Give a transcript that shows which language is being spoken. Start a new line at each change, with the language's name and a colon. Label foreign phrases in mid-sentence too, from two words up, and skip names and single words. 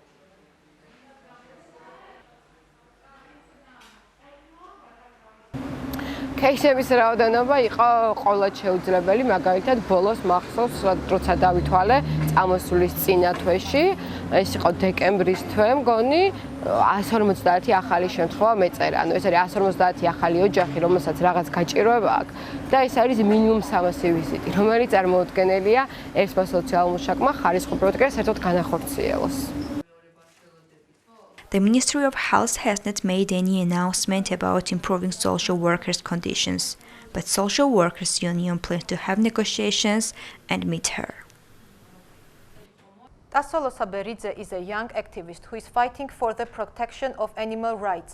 Georgian: кейსების რაოდენობა იყო ყოველად შეუძლებელი, მაგალითად ბოლოს მახსოვს, როცა დავითვალე წამოსulis წინა თვეში, ეს იყო დეკემბრის თვე, მგონი 150 ახალი შემთხვევა მეწერა. ანუ ეს არის 150 ახალი ოჯახი, რომელსაც რაღაც გაჭიროება აქვს და ეს არის მინიმუმ 300 ვიზიტი, რომელიც წარმოუდგენელია ერთმა სოციალურ მუშაკმა ხარისხობრივად საერთოდ განახორციელოს.
English: The Ministry of Health has not made any announcement about improving social workers' conditions, but Social Workers Union plans to have negotiations and meet her. Tasolo Saberidze is a young activist who is fighting for the protection of animal rights.